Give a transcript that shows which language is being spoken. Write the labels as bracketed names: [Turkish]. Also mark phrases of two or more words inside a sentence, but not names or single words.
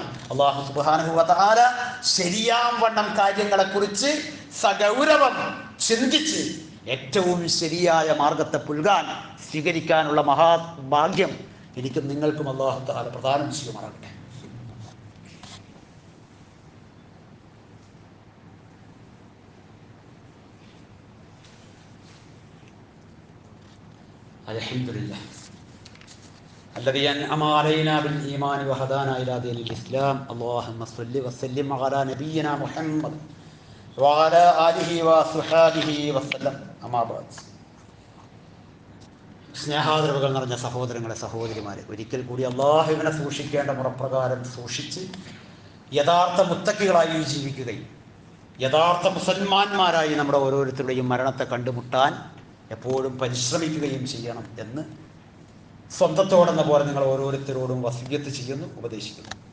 [Malayalam] അള്ളാഹു [Arabic] سبحانه وتعالى [Malayalam] ശരിയാം വണ്ണം കാര്യങ്ങളെക്കുറിച്ച് സഗൗരവം ചിന്തിച്ച് ഏറ്റവും ശരിയായ മാർഗത്തെ പുൽകാൻ സ്വീകരിക്കാനുള്ള മഹാഭാഗ്യം എനിക്കും നിങ്ങൾക്കും അള്ളാഹു തആല പ്രദാനം ചെയ്യുമാറാകട്ടെ. [Arabic] അൽഹംദുലില്ലാഹ് الذي أنعم علينا بالإيمان وهدانا إلى دين الإسلام. اللهم صل وسلم على نبينا محمد وعلى آله وصحبه وسلم. أما بعد. [Malayalam] സ്നേഹാദരവുകൾ നിറഞ്ഞ സഹോദരങ്ങളെ, സഹോദരിമാരെ, ഒരിക്കൽ കൂടി അള്ളാഹുവിനെ സൂക്ഷിക്കേണ്ട മുറപ്രകാരം സൂക്ഷിച്ച് യഥാർത്ഥ മുത്തക്കികളായി ജീവിക്കുകയും യഥാർത്ഥ മുസൽമാന്മാരായി നമ്മുടെ ഓരോരുത്തരുടെയും മരണത്തെ കണ്ടുമുട്ടാൻ എപ്പോഴും പരിശ്രമിക്കുകയും ചെയ്യണം എന്ന് സ്വന്തത്തോടെന്ന പോലെ നിങ്ങൾ ഓരോരുത്തരോടും വസിയ്യത്ത് ചെയ്യുന്നു, ഉപദേശിക്കുന്നു.